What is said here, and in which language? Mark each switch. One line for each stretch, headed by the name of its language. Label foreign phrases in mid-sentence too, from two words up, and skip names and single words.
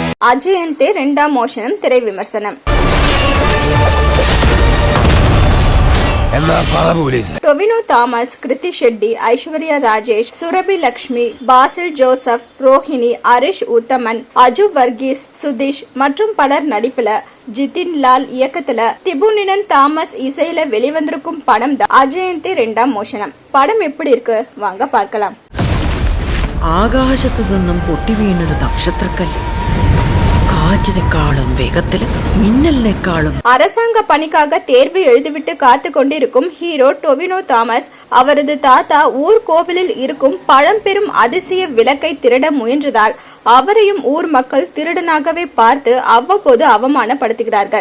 Tamil: அஜயந்தே இரண்டாம் மோஷனம் திரை விமர்சனம். டொவினோ தாமஸ், கிருத்தி ஷெட்டி, ஐஸ்வர்யா ராஜேஷ், சுரபி லட்சுமி, பாசில் ஜோசப், ரோஹிணி, ஹரிஷ் உத்தமன், அஜு வர்கீஸ், சுதீஷ் மற்றும் பலர் நடிப்புல ஜிதின் லால் இயக்கத்துல திபுனினன் தாமஸ் இசையில வெளிவந்திருக்கும் படம் தான் அஜயந்தே இரண்டாம் மோஷனம். படம் எப்படி இருக்கு வாங்க பார்க்கலாம்.
Malayalam: ആകാശത്തു നിന്നും പൊട്ടി വീണൊരു നക്ഷത്രക്കല്ല് കാറ്റിനേക്കാളും വേഗത്തിൽ മിന്നലിനേക്കാളും.
Tamil: அரசாங்க பணிக்காக தேர்வு எழுதிவிட்டு காத்து கொண்டிருக்கும் ஹீரோ டொவினோ தாமஸ் அவரது தாத்தா ஊர் கோவிலில் இருக்கும் பழம்பெரும் அதிசய விளக்கை திருட முயன்றதால் அவரையும் ஊர் மக்கள் திருடனாகவே பார்த்து அவ்வப்போது அவமானப்படுத்துகிறார்கள்.